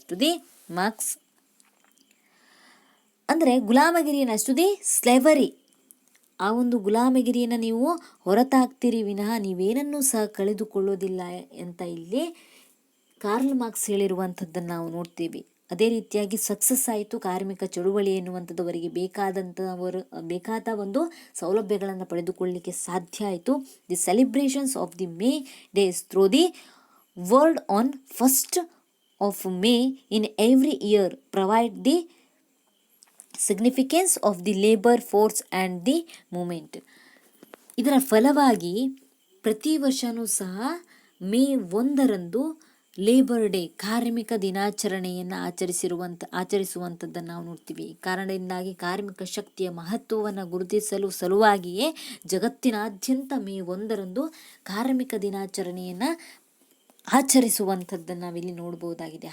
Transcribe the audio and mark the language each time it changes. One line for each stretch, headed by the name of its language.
Kannada: ಸ್ಟುದಿ marks ಅಂದರೆ ಗುಲಾಮಗಿರಿಯನ್ನು, ಸ್ಟುದಿ slavery, ಆ ಒಂದು ಗುಲಾಮಗಿರಿಯನ್ನು ನೀವು ಹೊರತಾಗ್ತೀರಿ ವಿನಃ ನೀವೇನನ್ನೂ ಸಹ ಕಳೆದುಕೊಳ್ಳೋದಿಲ್ಲ ಅಂತ ಇಲ್ಲಿ ಕಾರ್ಲ್ ಮಾರ್ಕ್ಸ್ ಹೇಳಿರುವಂಥದ್ದನ್ನು ನಾವು ನೋಡ್ತೀವಿ. ಅದೇ ರೀತಿಯಾಗಿ ಸಕ್ಸಸ್ ಆಯಿತು ಕಾರ್ಮಿಕ ಚಳುವಳಿ ಎನ್ನುವಂಥದ್ದು, ಅವರಿಗೆ ಬೇಕಾದ ಒಂದು ಸೌಲಭ್ಯಗಳನ್ನು ಪಡೆದುಕೊಳ್ಳಲಿಕ್ಕೆ ಸಾಧ್ಯ ಆಯಿತು.
English: The celebrations of the May days through the world on 1st of May in every year provide the significance of the labor force and the movement.
Kannada: ಇದರ ಫಲವಾಗಿ ಪ್ರತಿ ವರ್ಷವೂ ಸಹ May 1ರಂದು ಲೇಬರ್ ಡೇ ಕಾರ್ಮಿಕ ದಿನಾಚರಣೆಯನ್ನು ಆಚರಿಸುವಂಥದ್ದನ್ನು ನಾವು ನೋಡ್ತೀವಿ. ಈ ಕಾರಣದಿಂದಾಗಿ ಕಾರ್ಮಿಕ ಶಕ್ತಿಯ ಮಹತ್ವವನ್ನು ಗುರುತಿಸಲು ಸಲುವಾಗಿಯೇ ಜಗತ್ತಿನಾದ್ಯಂತ ಮೇ 1ರಂದು ಕಾರ್ಮಿಕ ದಿನಾಚರಣೆಯನ್ನು ಆಚರಿಸುವಂಥದ್ದನ್ನು ನಾವಿಲ್ಲಿ ನೋಡ್ಬೋದಾಗಿದೆ.